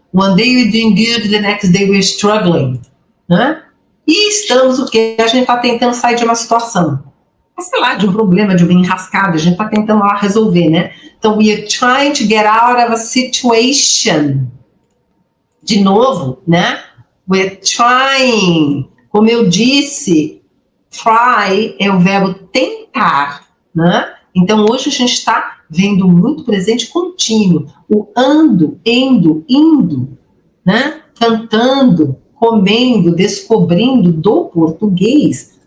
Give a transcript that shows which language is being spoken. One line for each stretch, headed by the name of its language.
English: One day we're doing good, the next day we're struggling.
Portuguese: Né? E estamos o quê? A gente está tentando sair de uma situação. Sei lá, de um problema, de uma enrascada. A gente está tentando lá resolver, né?
English: Então, we are trying to get out of a situation.
Portuguese: De novo, né?
English: We're trying.
Portuguese: Como eu disse, try é o verbo tentar, né? Então, hoje a gente está vendo muito presente contínuo. O ando, endo, indo, né? Cantando, comendo, descobrindo do português.